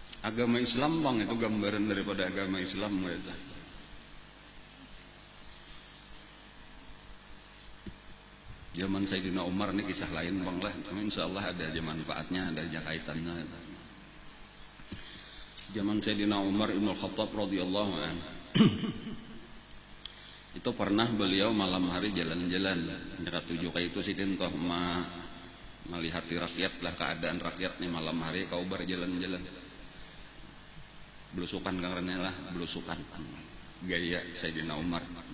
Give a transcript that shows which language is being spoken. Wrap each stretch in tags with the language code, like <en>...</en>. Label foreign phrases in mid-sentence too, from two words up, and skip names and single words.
<id>agama Islam bang, itu gambaran daripada agama Islam gitu. Zaman Sayyidina Umar ini kisah lain bang lah, cuma</id> <ar>insya Allah</ar> <id>ada aja manfaatnya, ada aja kaitannya. Zaman Sayyidina Umar Ibn Khattab</id> <ar>radhiyallahu anhu</ar> <id>itu pernah beliau malam hari jalan-jalan dekat tujuh kayak itu sih toh melihat rakyat lah, keadaan rakyat nih malam hari kau berjalan-jalan belusukan karena lah belusukan gaya Sayyidina Umar.</id>